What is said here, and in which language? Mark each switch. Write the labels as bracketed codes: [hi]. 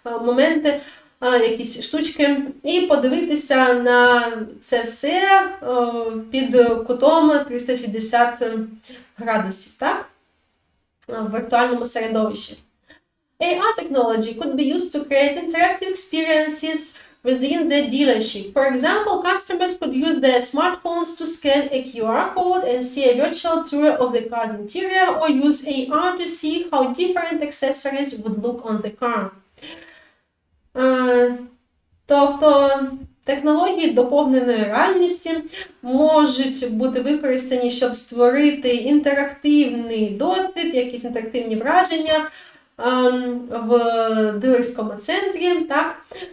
[uk] моменти, якісь штучки, і подивитися на це все під кутом 360 градусів, так, в віртуальному середовищі. [en] AR technology could be used to create interactive experiences within the dealership. For example, customers could use their smartphones to scan a QR code and see a virtual tour of the car's interior, or use AR to see how different accessories would look on the car. [uk] Тобто технології доповненої реальності можуть бути використані, щоб створити інтерактивний досвід, якісь інтерактивні враження в дилерському центрі. Так?